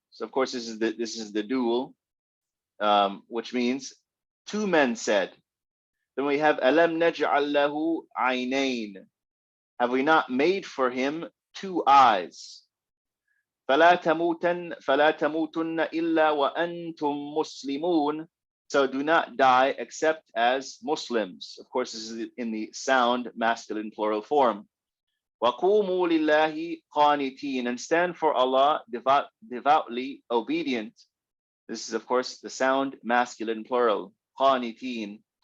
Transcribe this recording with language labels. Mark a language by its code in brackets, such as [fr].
[en] So of course this is the dual, which means 2 men said. Then we have [ar] alam naj'al lahu aynayn. [en] Have we not made for him 2 eyes? [ar] فلا تموتن إلا وأنتم مسلمون. [en] So do not die except as Muslims. Of course, this is in the sound masculine plural form. [ar] وَقُومُوا لِلَّهِ قَانِتِينَ. [en] And stand for Allah devoutly obedient. This is, of course, the sound masculine plural, قَانِتِينَ.